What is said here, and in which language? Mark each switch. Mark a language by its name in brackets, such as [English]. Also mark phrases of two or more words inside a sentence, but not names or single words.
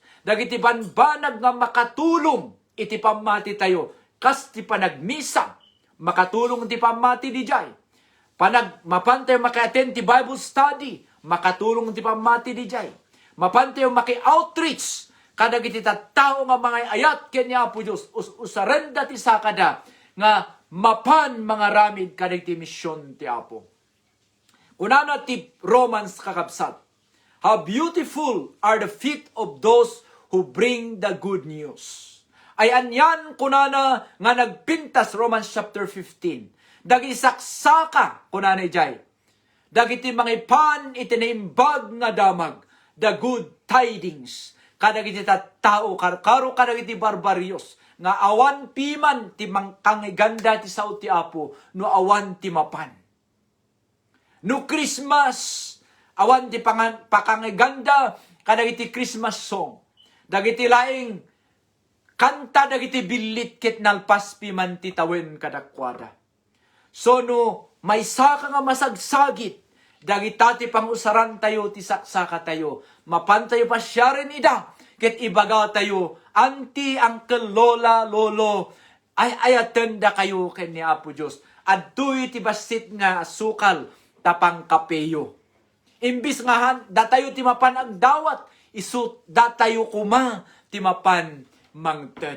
[Iloko] Dagiti banbanag nga makatulong iti pamati tayo, kas ti panagmisa, makatulong ti pamati di jay. Mapantay maka-attend ti Bible study, makatulong ti pamati di jay. Mapantay maki-outreach, kadag iti tattao nga mga ayat kanya po Diyos, usarenda ti sakada, nga mapan mga ramid kadag ti misyon ti Apo. Unana ti Romans kakabsat, [English] how beautiful are the feet of those who bring the good news. [Iloko] Ay anyan kunana nga nagpintas Romans chapter 15. Dagi saksaka kunana jay. Dagiti mga ipan itinaimbag nga damag, [English] the good tidings. [Iloko] Kadagiti tattao, karo kadagiti barbaryos, nga awan piman ti mangkangiganda ti sao ti Apo, no awan ti mapan. No Christmas, awan ti pakangiganda, kadagiti [English] Christmas song. [Iloko] Dagiti laing kanta dagiti bilit ket nalpas piman ti tawen kadakwada. So no, may saka nga masagsagit, dagita ti pangusaran tayo, ti saksaka tayo, mapantayo pa siya rin ida, ket ibaga tayo, auntie, uncle, lola, lolo, ay ayatenda kayo ken ni Apo Diyos, at tuy ti basit nga sukal, tapang kapeyo. Imbis nga datayo ti mapan agdawat, isut datayo kuma, ti mapan mangted.